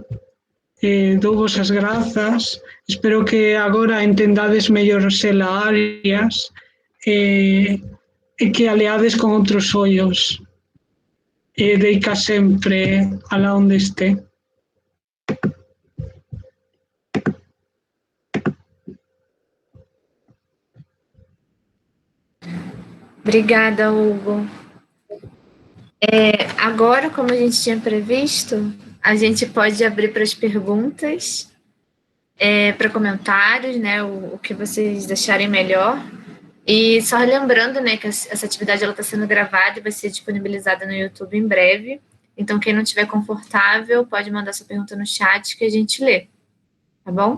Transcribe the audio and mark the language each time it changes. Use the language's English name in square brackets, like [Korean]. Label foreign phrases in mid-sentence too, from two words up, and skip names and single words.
[Galician] Douvos as grazas, espero que agora entendades mellor Xela Arias e que a leades con outros ollos, e deica sempre alá onde este. [Portuguese] Obrigada, Hugo. Agora, como a gente tinha previsto, a gente pode abrir para as perguntas, para comentários, né, o que vocês acharem melhor. E só lembrando, né, que essa atividade está sendo gravada e vai ser disponibilizada no YouTube em breve. Então, quem não estiver confortável, pode mandar sua pergunta no chat que a gente lê, tá bom?